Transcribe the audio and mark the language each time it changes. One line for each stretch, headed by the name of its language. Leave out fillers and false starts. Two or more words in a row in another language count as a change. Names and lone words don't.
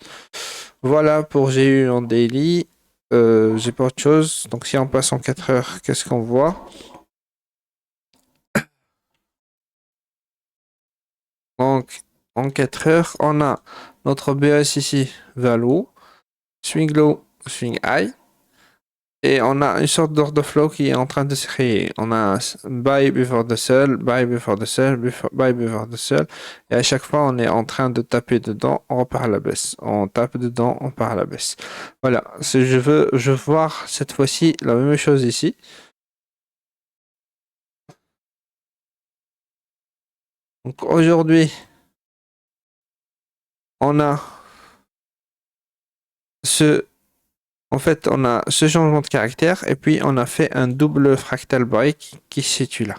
French: Voilà pour j'ai eu en daily. J'ai pas autre chose. Donc, si on passe en 4 heures, qu'est-ce qu'on voit? Donc, en 4 heures, on a notre BS ici vers le haut,
English: swing low, swing high.
French: Et on a une sorte d'
English: order flow
French: qui est en train de se créer. On a
English: buy before the sell, buy before the sell, buy before the sell.
French: Et à chaque fois, on est en train de taper dedans, on repart à la baisse. On tape dedans, on part à la baisse. Voilà. Je veux voir cette fois-ci la même chose ici. Donc aujourd'hui, on a ce En fait, on a ce changement de caractère et puis on a fait un double
English: fractal break
French: qui se situe là.